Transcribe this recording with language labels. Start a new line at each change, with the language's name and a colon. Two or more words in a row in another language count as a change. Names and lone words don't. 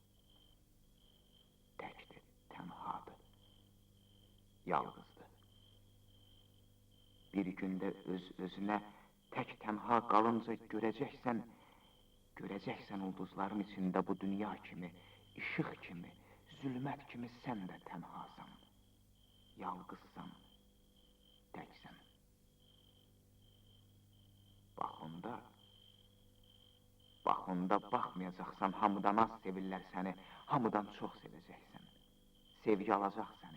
Turkish: Tekti, tenhadı. Yalnızdı. Bir günde özüne tek tenha kalınca göreceksen ulduzların içinde bu dünya kimi, ışık kimi, zulmet kimi sen de tenhasan, yalnızsan, teksen.
Azerbaijani: Bax onda bakmayacaksan hamıdan az sevirlər səni, hamıdan çox sevəcəksən. Sevgi alacaq səni.